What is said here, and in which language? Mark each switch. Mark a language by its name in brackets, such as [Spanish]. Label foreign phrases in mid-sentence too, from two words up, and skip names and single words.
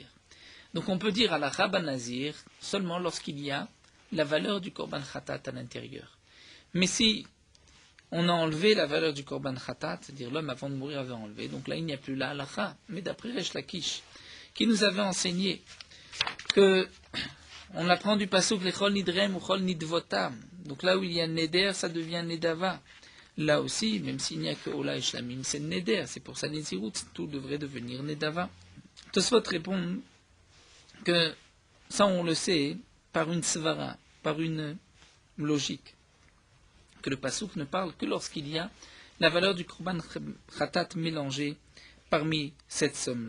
[French] Donc on peut dire [Hebrew] הלכה בנזיר [French] seulement lorsqu'il y a la valeur du [Hebrew] קרבן חטאת [French] à l'intérieur. Mais si on a enlevé la valeur du [Hebrew] קרבן חטאת, [French] c'est-à-dire l'homme avant de mourir avait enlevé, donc là il n'y a plus la halacha. Mais d'après Resh Lakish, qui nous avait enseigné que on apprend du pasuk [Hebrew] לכל נדריהם וכל נדבותם. [French] Donc là où il y a neder, ça devient nedava. Là aussi, même s'il n'y a que ola et shlamim, c'est neder. C'est pour ça Nézirut, tout devrait devenir nedava. Tosfot répond que ça on le sait par une svara, par une logique, que le pasuk ne parle que lorsqu'il y a la valeur du [Hebrew] קרבן חטאת [French] mélangée parmi cette somme-là.